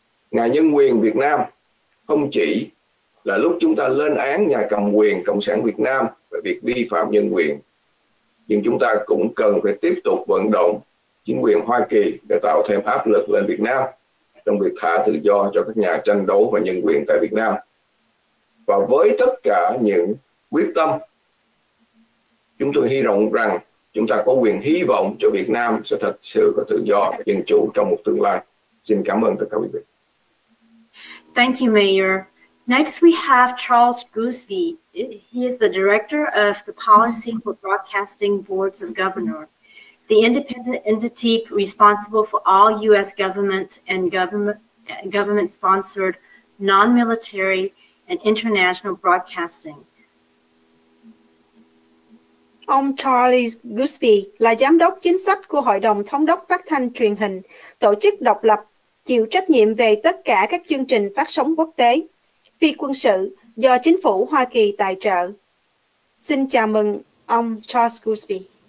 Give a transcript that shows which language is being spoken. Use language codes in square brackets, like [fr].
[vi] Ngày Nhân quyền Việt Nam không chỉ là lúc chúng ta lên án nhà cầm quyền Cộng sản Việt Nam về việc vi phạm nhân quyền, nhưng chúng ta cũng cần phải tiếp tục vận động chính quyền Hoa Kỳ để tạo thêm áp lực lên Việt Nam trong việc thả tự do cho các nhà tranh đấu và nhân quyền tại Việt Nam. Và với tất cả những quyết tâm, chúng tôi hy vọng rằng chúng ta có quyền hy vọng cho Việt Nam sẽ thật sự có tự do và dân chủ trong một tương lai. Xin cảm ơn tất cả quý vị. [en] Thank you, Mayor. Next, we have Charles Gooseby. He is the Director of the Policy for Broadcasting Boards of Governors, the independent entity responsible for all U.S. government and government-sponsored, non-military, and international broadcasting. [vi] Ông Charles Gooseby là Giám đốc chính sách của Hội đồng Thống đốc Phát thanh Truyền hình, tổ chức độc lập, chịu trách nhiệm về tất cả các chương trình phát sóng quốc tế, phi quân sự do chính phủ Hoa Kỳ tài trợ. Xin chào mừng ông Charles Gooseby.